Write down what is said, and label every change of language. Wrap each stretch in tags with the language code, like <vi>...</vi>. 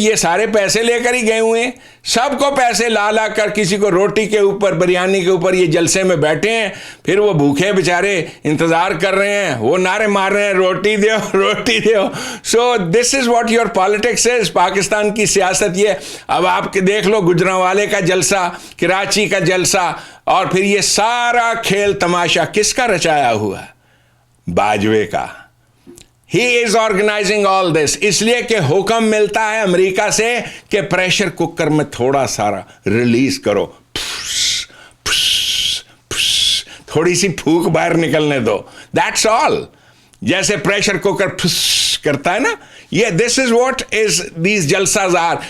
<ur>یہ سارے پیسے لے کر ہی گئے ہوئے ہیں, سب کو پیسے لا لا کر, کسی کو روٹی کے اوپر بریانی کے اوپر, یہ جلسے میں بیٹھے ہیں, پھر وہ بھوکے بیچارے انتظار کر رہے ہیں, وہ نعرے مار رہے ہیں روٹی دیو روٹی دیو.</ur> <en>So this is what your politics is.</en> <ur>Pakistan کی سیاست یہ. اب آپ کے دیکھ لو گجرانوالے کا جلسہ, کراچی کا جلسہ, اور پھر یہ سارا کھیل تماشا کس کا رچایا ہوا ہے؟ باجوے کا.</ur> <en>He is organizing all this.</en> <ur>اس لیے کہ حکم ملتا ہے امریکہ سے کہ پریشر کوکر میں تھوڑا سارا ریلیز کرو, تھوڑی سی پھونک باہر نکلنے دو.</ur> <en>That's all.</en> <ur>جیسے پریشر کوکر کرتا ہے نا, یہ</ur> <en>This is what is these جلساز are.</en>